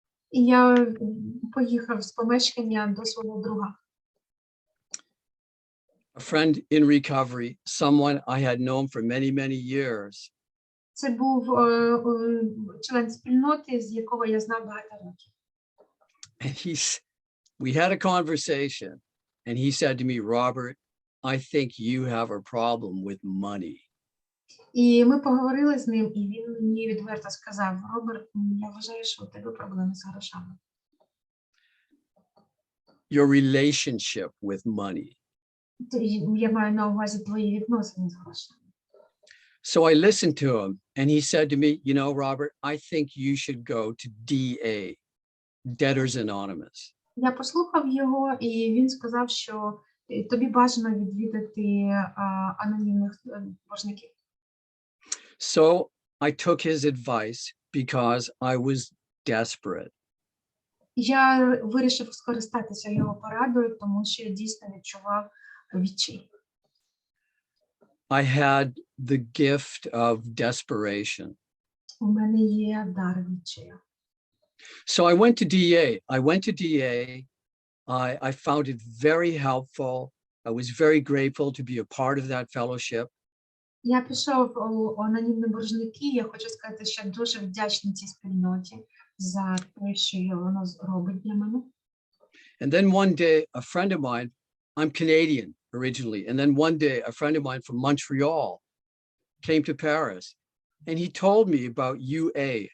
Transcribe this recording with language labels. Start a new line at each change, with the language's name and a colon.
Ukrainian: І я поїхав з помешкання до свого друга.
English: a friend in recovery, someone I had known for many, many years.
Ukrainian: Це був член спільноти, з якого я знав багато років.
English: And we had a conversation and he said to me, Robert, I think you have a problem with money.
Ukrainian: І ми поговорили з ним, і він мені відверто сказав: Роберт, я вважаю, що у тебе проблеми з грошами.
English: Your relationship with money.
Ukrainian: Я маю на увазі твої відносини з грошами.
English: So I listened to him and he said to me, you know, Robert, I think you should go to DA, Debtors Anonymous.
Ukrainian: Я послухав його, і він сказав, що тобі бажано відвідати анонімних боржників.
English: So I took his advice because I was desperate.
Ukrainian: Я вирішив скористатися його порадою, тому що я дійсно відчував відчай.
English: I had the gift of desperation.
Ukrainian: У мене є дар відчаю.
English: So I went to DA. I went to DA. I found it very helpful. I was very grateful to be a part of that fellowship.
Ukrainian: Я пішов у анонімні боржники. Я хочу сказати, що я дуже вдячна цій спільноті за те, що воно робить для мене.
English: And then one day, a friend of mine, I'm Canadian originally, and then one day, a friend of mine from Montreal came to Paris, and he told me about UA.